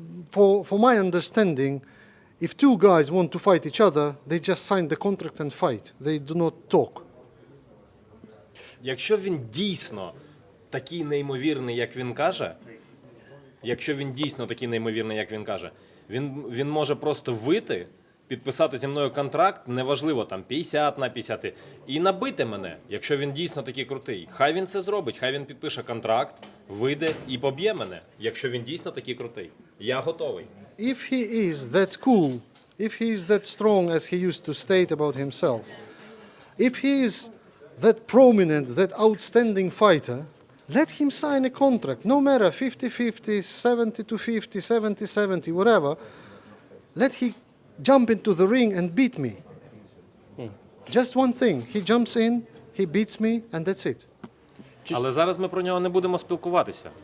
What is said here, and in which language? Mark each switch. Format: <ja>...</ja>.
<en>For my understanding, if two guys want to fight each other, they just sign the contract and fight. They do not talk.</en> <uk>Якщо він дійсно такий неймовірний, як він каже, він може просто вийти, підписати зі мною контракт, неважливо, там 50 на 50, і набити мене, якщо він дійсно такий крутий. Хай він це зробить, хай він підпише контракт, вийде і поб'є мене, якщо він дійсно такий крутий. Я готовий.</uk> <en>If he is that cool, if he is that strong as he used to state about himself, if he is that prominent, that outstanding fighter, let him sign a contract, no matter 50-50, 70-50, 70-70, whatever. Let he jump into the ring and beat me. Just one thing, he jumps in, he beats me, and that's it.</en> <uk>Але зараз ми про нього не будемо спілкуватися.</uk>